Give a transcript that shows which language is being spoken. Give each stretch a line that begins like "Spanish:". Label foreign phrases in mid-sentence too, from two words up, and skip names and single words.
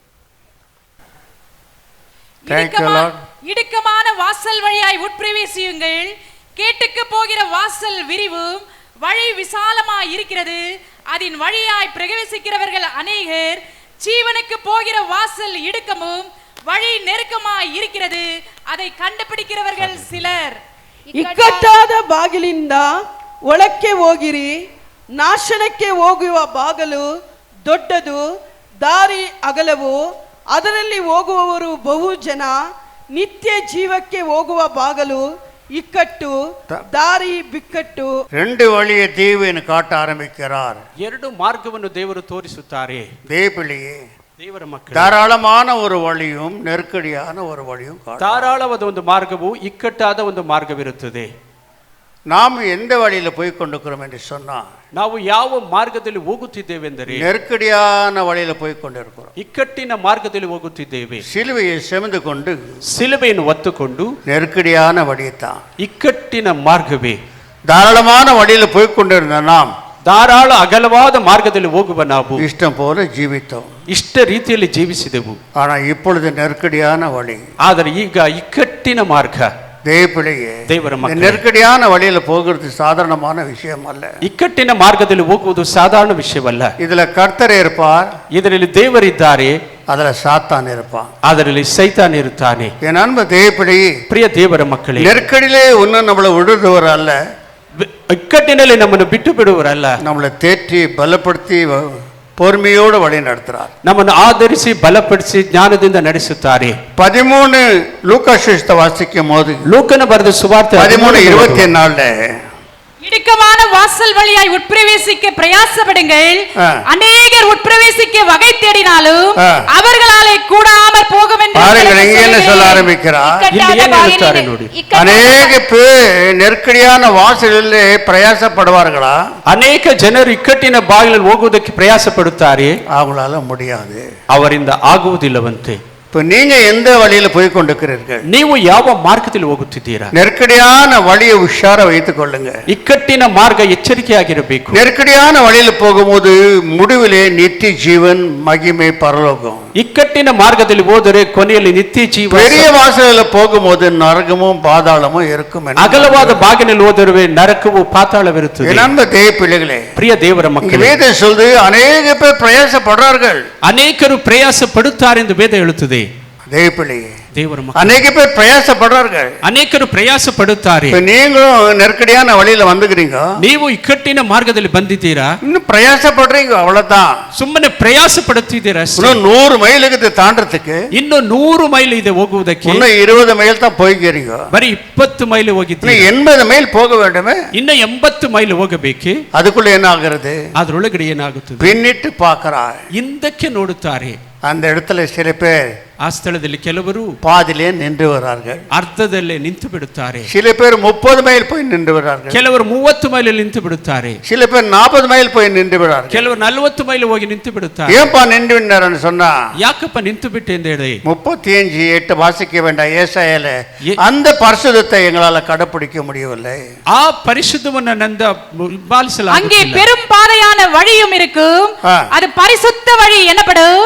Tamil: இடுக்கமான வாசல் வழியாய் உட்பிரவேசியுங்கள். கேட்டுக்கு போகிற வாசல் விரிவும் வழி விசாலமாய் இருக்கிறது, அதன் வழியாய் பிரவேசிக்கிறவர்கள் அநேகர். ஜீவனுக்கு போகிற வாசல் இடுக்கமும் வழி நெருக்கமாய் இருக்கிறது, அதை கண்டுபிடிக்கிறவர்கள் சிலர்.
Kannada: ಇಕ್ಕಟ್ಟಾದ ಬಾಗಿಲಿಂದ ಒಳಕ್ಕೆ ಹೋಗಿರಿ, ನಾಶನಕ್ಕೆ ಹೋಗುವ ಬಾಗಲು ದೊಡ್ಡದು, ದಾರಿ ಅಗಲವು, ಅದರಲ್ಲಿ ಹೋಗುವವರು ಬಹು ಜನ. ನಿತ್ಯ ಜೀವಕ್ಕೆ ಹೋಗುವ ಬಾಗಲು ಇಕ್ಕಟ್ಟು, ದಾರಿ ಬಿಕ್ಕಟ್ಟು.
Tamil: ரெண்டு வழியை தேவன் காட்ட ஆரம்பிக்கிறார்.
Kannada: ಎರಡು ಮಾರ್ಗವನ್ನು ದೇವರು ತೋರಿಸುತ್ತಾರೆ.
Tamil: தேவபிள்ளையே,
Kannada: ದೇವರ ಮಕ್ಕಳು,
Tamil: தாராளமான ஒரு வழியும் நெருக்கடியான ஒரு வழியும் காட்டுறார்.
Kannada: ಧಾರಾಳವಾದ ಒಂದು ಮಾರ್ಗವು ಇಕ್ಕಟ್ಟಾದ ಒಂದು ಮಾರ್ಗವಿರುತ್ತದೆ.
Tamil: நாம் எந்த வழியில போய் கொண்டிருக்கிறோம் என்று சொன்னா,
Kannada: ನಾವು ಯಾವ ಮಾರ್ಗದಲ್ಲಿ ಹೋಗುತ್ತಿದ್ದೇವೆಂದರೆ
Tamil: நெருக்கடியான வழியில போய் கொண்டிருக்கிறோம்.
Kannada: ಇಕ್ಕಟ್ಟಿನ ಮಾರ್ಗದಲ್ಲಿ ಹೋಗುತ್ತಿದ್ದೇವೆ.
Tamil: சிலுவையை சுமந்து கொண்டு
Kannada: ಸಿಲುಬೆಯನ್ನು ಹೊತ್ತುಕೊಂಡು
Tamil: நெருக்கடியான வழியைத்தான்.
Kannada: ಇಕ್ಕಟ್ಟಿನ ಮಾರ್ಗವೇ.
Tamil: தாராளமான வழியில போய் கொண்டிருந்த நாம்
Kannada: ಧಾರಾಳ ಅಗಲವಾದ ಮಾರ್ಗದಲ್ಲಿ ಹೋಗುವ ನಾವು
Tamil: இஷ்டம் போல ஜீவித்தோம்.
Kannada: ಇಷ್ಟ ರೀತಿಯಲ್ಲಿ ಜೀವಿಸಿದೆವು.
Tamil: ஆனா இப்பொழுது நெருக்கடியான வழி.
Kannada: ಆದರೆ ಈಗ ಇಕ್ಕಟ್ಟಿನ ಮಾರ್ಗ.
Tamil: தேவபிள்ளையே,
Kannada: ದೇವರ ಮಕ್ಕಳೇ,
Tamil: நெருக்கடியான வழியில போகிறது சாதாரணமான விஷயம் அல்ல.
Kannada: ಇಕ್ಕಟ್ಟಿನ ಮಾರ್ಗದಲ್ಲಿ ಹೋಗುವುದು ಸಾಧಾರಣ ವಿಷಯವಲ್ಲ.
Tamil: இதுல கர்த்தர் இருப்பார்,
Kannada: ಇದರಲ್ಲಿ ದೇವರಿದ್ದಾರೆ,
Tamil: அதுல சாத்தான் இருப்பான்.
Kannada: ಅದರಲ್ಲಿ ಸೈತಾನ್ ಇರುತ್ತಾನೆ.
Tamil: என் அன்பு தேவபிள்ளையே,
Kannada: ಪ್ರಿಯ ದೇವರ ಮಕ್ಕಳೇ,
Tamil: நெருக்கடியிலே ஒன்னும் நம்மளை விடுதவர் அல்ல,
Kannada: ಇಕ್ಕಟ್ಟಿನಲ್ಲಿ ನಮ್ಮನ್ನು ಬಿಟ್ಟು ಬಿಡುವರಲ್ಲ,
Tamil: நம்மளை தேற்றி பலப்படுத்தி பொறுமையோடு வழி நடத்துறார்.
Kannada: ನಮ್ಮನ್ನು ಆಧರಿಸಿ ಬಲಪಡಿಸಿ ಜ್ಞಾನದಿಂದ ನಡೆಸುತ್ತಾರೆ.
Tamil: 13 லூக்கா சுவிசேஷத்தை வாசிக்கும் போது
Kannada: ಲೂಕನ ಬರೆದ ಸುವಾರ್ತೆ 13:24
Tamil: இடுக்கமான வாசல் வழியாய் உட்பிரவேசிக்க பிரயாசப்படுங்கள். அநேகர் உட்பிரவேசிக்க வகை தேடினாலும் அவர்களாலே கூடாமற் போகும் என்று பாருங்கள். இங்க என்ன சொல்ல ஆரம்பிக்கிறார்? அநேக பேர் நெருக்கடியான வாசலிலே பிரயாசப்படுவார்களா?
Kannada: ಅನೇಕ ಜನರು ಇಕ್ಕಟ್ಟಿನ ಬಾಗಿಲಲ್ಲಿ ಹೋಗುವುದಕ್ಕೆ ಪ್ರಯಾಸ ಪಡುತ್ತಾರೆ,
Tamil: அவங்களால முடியாது,
Kannada: ಅವರಿಂದ ಆಗುವುದಿಲ್ಲವಂತೆ.
Tamil: இப்ப நீங்க எந்த வழியில போய் கொண்டிருக்கிறீர்கள்?
Kannada: ನೀವು ಯಾವ ಮಾರ್ಗದಲ್ಲಿ ಹೋಗುತ್ತಿದ್ದೀರಾ?
Tamil: நெருக்கடியான வழியை உஷார வைத்துக் கொள்ளுங்க.
Kannada: ಇಕ್ಕಟ್ಟಿನ ಮಾರ್ಗ ಎಚ್ಚರಿಕೆಯಾಗಿರಬೇಕು.
Tamil: நெருக்கடியான வழியில போகும்போது முடிவிலே நித்திய ஜீவன், மகிமை, பரலோகம்.
Kannada: ಇಕ್ಕಟ್ಟಿನ ಮಾರ್ಗದಲ್ಲಿ ಹೋದರೆ ಕೊನೆಯಲ್ಲಿ ನಿತ್ಯ ಜೀವ.
Tamil: பெரிய வாசலில் போகும்போது நரகமும் பாதாளமும் இருக்கும்.
Kannada: ಅಗಲವಾದ ಬಾಗಿಲಲ್ಲಿ ಹೋದರೆ ನರಕವು ಪಾತಾಳವಿರುತ್ತದೆ.
Tamil: நண்ப தேவ பிள்ளைகளே,
Kannada: ಪ್ರಿಯ ದೇವರ ಮಕ್ಕಳೇ,
Tamil: வேதம் சொல்லுது அநேக பேர் பிரயாசப்படுறார்கள்.
Kannada: ಅನೇಕರು ಪ್ರಯಾಸ ಪಡುತ್ತಾರೆ ಎಂದು ವೇದ ಹೇಳುತ್ತದೆ.
Tamil: தேவ பிள்ளையே,
Kannada: ದೇವರ ಮಕ್ಕಳೇ,
Tamil: அநேக பேர் பிரயாசப்படுறார்கள்.
Kannada: ಅನೇಕರು ಪ್ರಯಾಸ ಪಡುತ್ತಾರೆ.
Tamil: நீங்களும் நெருக்கடியான வழியில வந்துக்கிறீங்க,
Kannada: ನೀವು ಇಕ್ಕಟ್ಟಿನ ಮಾರ್ಗದಲ್ಲಿ ಬಂದಿದ್ದೀರಾ,
Tamil: இன்னும் பிரயாசப்படுறீங்க, அவ்வளவுதான்.
Kannada: ಸುಮ್ಮನೆ ಪ್ರಯಾಸ ಪಡುತ್ತಿದ್ದೀರಾ.
Tamil: இன்னும் 100 மைலுக்கு தாண்டறதுக்கு
Kannada: ಇನ್ನು 100 ಮೈಲ್ ಇದೆ ಹೋಗುವುದಕ್ಕೆ,
Tamil: இன்னும் 20 மைல் தான் போய்க்கிறீங்க.
Kannada: ಬರೀ 20 ಮೈಲ್ ಹೋಗಿದ್ದೀರಿ,
Tamil: 80 மைல் போக வேண்டுமே.
Kannada: ಇನ್ನು 80 ಮೈಲ್ ಹೋಗಬೇಕೆ.
Tamil: அதுக்குள்ள என்ன ஆகிறது?
Kannada: ಅದರೊಳಗಡೆ ಏನಾಗುತ್ತದೆ?
Tamil: பின்னிட்டு பார்க்கிறார்.
Kannada: ಹಿಂದಕ್ಕೆ ನೋಡುತ್ತಾರೆ.
Tamil: அந்த இடத்துல சில பேர்
Kannada: ಆ ಸ್ಥಳದಲ್ಲಿ ಕೆಲವರು
Tamil: பாதிலே நின்று வரார்கள்.
Kannada: ಅರ್ಧದಲ್ಲೇ ನಿಂತು ಬಿಡುತ್ತಾರೆ.
Tamil: சில பேர் 30 மைல் போய் நின்று விடுறார்கள்.
Kannada: ಕೆಲವರು 30 ಮೈಲಲ್ಲಿ ನಿಂತು ಬಿಡುತ್ತಾರೆ.
Tamil: சில பேர் 40 மைல் போய் நின்று விடுறார்கள்.
Kannada: ಕೆಲವರು 40 ಮೈಲ್ ಹೋಗಿ ನಿಂತು ಬಿಡುತ್ತಾರೆ.
Tamil: ஏன்பா நின்று விட்டாருன்னு சொன்னா,
Kannada: ಯಾಕಪ್ಪ ನಿಂತು ಬಿಟ್ಟೆ ಎಂದು ಹೇಳಿ
Tamil: 35:8 வாசிக்க வேண்டாம். ஏசாயால அந்த பரிசுத்தத்தை எங்களால கடைபிடிக்க முடியவில்லை.
Kannada: ಆ ಪರಿಶುದ್ಧವನ್ನು ನಂದ
Tamil: அங்கே பெரும் பாதையான வழியும் இருக்கும், அது பரிசுத்த வழி எனப்படும்.